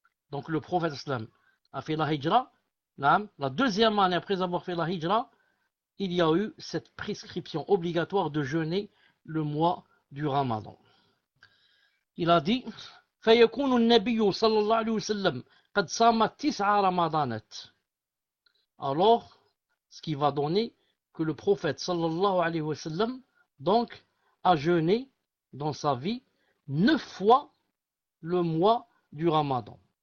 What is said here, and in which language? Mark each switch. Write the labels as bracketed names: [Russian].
[French] Donc le prophète sallam a fait la Hijra, la deuxième année après avoir fait la Hijra, il y a eu cette prescription obligatoire de jeûner le mois du Ramadan. Il a dit, [Arabic] فيكون النبي صلى الله عليه وسلم قد صام تسع رمضانات. [French] Alors, ce qui va donner que le prophète [Arabic] صلى الله عليه وسلم [French] donc a jeûné dans sa vie 9 fois le mois du Ramadan.